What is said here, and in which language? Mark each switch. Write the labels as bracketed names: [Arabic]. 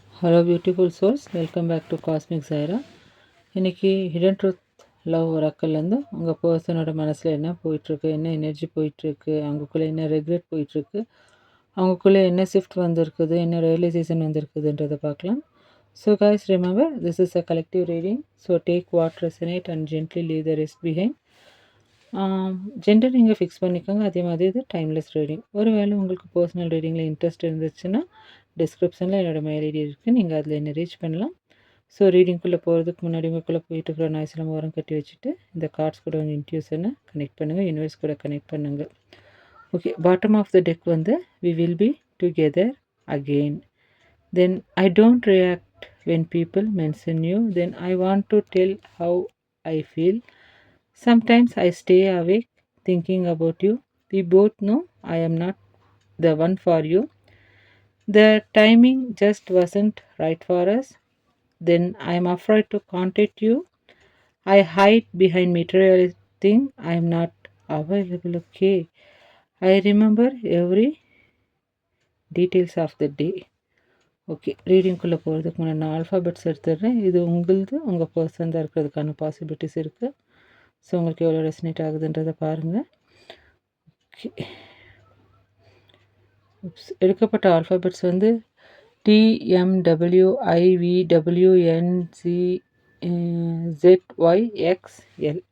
[Tamil] Hello beautiful souls, welcome back to cosmic Zaira. இன்றைக்கி hidden truth love ஒராக்கல்லேருந்து உங்கள் பர்சனோட மனசில் என்ன போயிட்டுருக்கு, என்ன எனர்ஜி போயிட்டுருக்கு, அவங்களுக்குள்ளே என்ன ரெக்ரெட் போயிட்டுருக்கு, அவங்களுக்குள்ளே என்ன ஷிஃப்ட் வந்திருக்குது, என்ன ரியலைசேஷன் வந்திருக்குதுன்றதை பார்க்கலாம். [English] So guys, remember this is a collective reading, so take what resonate and gently leave the rest behind. [Tamil] Gender நீங்கள் ஃபிக்ஸ் பண்ணிக்கோங்க. அதே மாதிரி இது டைம்லெஸ் ரீடிங். ஒருவேளை உங்களுக்கு பர்சனல் ரீடிங்கில் இன்ட்ரெஸ்ட் இருந்துச்சுன்னா டிஸ்கிரிப்ஷனில் என்னோடய மெயில் ஐடி இருக்குது, நீங்கள் அதில் என்ன ரீச் பண்ணலாம். ஸோ ரீடிங்குள்ளே போகிறதுக்கு முன்னாடி உங்களுக்குள்ளே போயிட்டு இருக்கிற நாய்ஸ்லாம் ஓரம் கட்டி வச்சுட்டு இந்த கார்ட்ஸ் கூட உங்கள் இன்ட்யூஷனை கனெக்ட் பண்ணுங்கள், யூனிவர்ஸ் கூட கனெக்ட் பண்ணுங்கள். [English] Okay, bottom of the deck வந்து we will be together again. Then I don't react when people mention you. Then I want to tell how I feel. Sometimes I stay awake thinking about you. We both know I am not the one for you. The timing just wasn't right for us. Then I am afraid to contact you. I hide behind material thing. I am not available. Okay. I remember every details of the day. [Tamil] Okay, ரீடிங்குள்ளே போகிறதுக்கு முன்னாடி நான் alphabets எடுத்துடுறேன். இது உங்களது, உங்கள் person தான் இருக்கிறதுக்கான possibilities இருக்குது. ஸோ உங்களுக்கு எவ்வளோ ரெசனேட் ஆகுதுன்றதை பாருங்கள். ஓகே, எடுக்கப்பட்ட ஆல்ஃபாபெட்ஸ் வந்து TMWIVWNCZYXL.